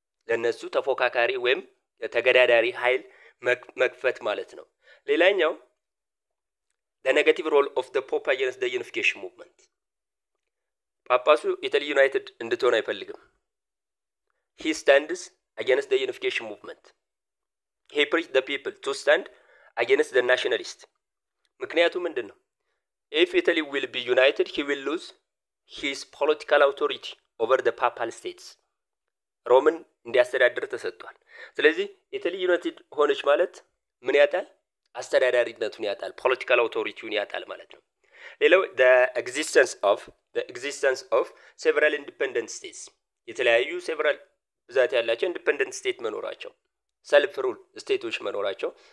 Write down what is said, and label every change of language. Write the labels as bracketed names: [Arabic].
[Amharic] ለነሱ ተፎካካሪ ወይም ተገዳዳሪ ኃይል መክፈት ማለት ነው። ሌላኛው [English] the negative role of the Pope against the unification movement [Amharic] ጳጳሱ ኢታሊ ዩናይትድ እንድትሆን አይፈልግም። [English] he stands against the unification movement. He preached the people to stand against the nationalists. [Amharic] ምክንያቱም ምንድነው? [English] if Italy will be united he will lose his political authority over the papal states. [Amharic] ሮምን እንዲያስተዳድር ተሰጥቷል። ስለዚህ ኢታሊ ዩናይትድ ሆነች ማለት ምን ያጣል? አስተዳዳሪነቱን ያጣል፣ ፖለቲካል አውቶሪቲውን ያጣል ማለት ነው። ሌላው [English] the existence of several independent states [Amharic] የተለያዩ several ብዛት ያላቸው ኢንዲፔንደንት ስቴት መኖራቸው፣ ሰልፍ ሩል ስቴቶች መኖራቸው